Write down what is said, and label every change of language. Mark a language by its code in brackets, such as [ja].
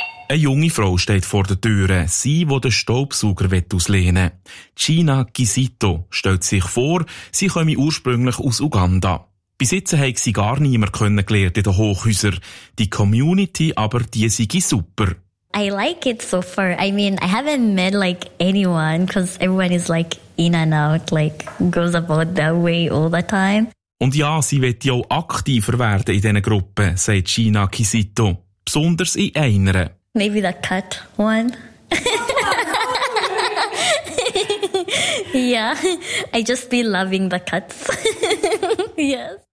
[de] Eine junge Frau steht vor der Tür, sie, die den Staubsauger auslehnen will. Gina Gisito stellt sich vor, sie komme ursprünglich aus Uganda. Bis jetzt haben sie gar niemand kennengelernt in den Hochhäusern. Die Community aber, die sei super. [en] I like it so far. I mean, I haven't met like anyone, because everyone is like in and out, like goes about that way all the time. [de] Und ja, sie wird ja auch aktiver werden in diesen Gruppen, sagt Gina Gisito. Besonders in einer. [en] Maybe the cat one. Yeah, I just be loving the cats. Yes.